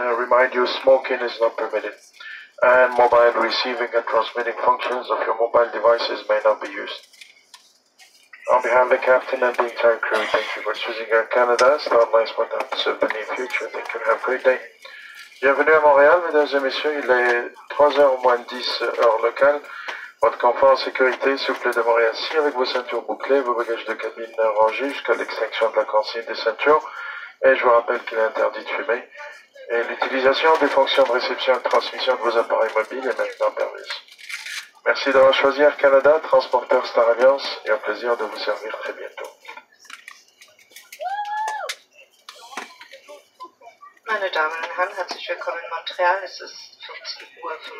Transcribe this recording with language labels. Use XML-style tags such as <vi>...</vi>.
<en>Remind you, smoking is not permitted, and mobile receiving and transmitting functions of your mobile devices may not be used. On behalf of the captain and the entire crew, thank you for choosing Air Canada. Starlines pour serve the near future. Thank you and have a great day.</en> <fr>Bienvenue à Montréal, mesdames et messieurs. Il est 3h moins 10 heure locale. Votre confort en sécurité, s'il vous plaît, demeurez assis avec vos ceintures bouclées, vos bagages de cabine rangés jusqu'à l'extinction de la consigne des ceintures. Et je vous rappelle qu'il est interdit de fumer. Et l'utilisation des fonctions de réception et de transmission de vos appareils mobiles est maintenant permise. Merci d'avoir choisi Air Canada, transporteur Star Alliance, et un plaisir de vous servir très bientôt.</fr> <de>Meine Damen und Herren, herzlich willkommen in Montreal. Es ist 14:55 Uhr.</de>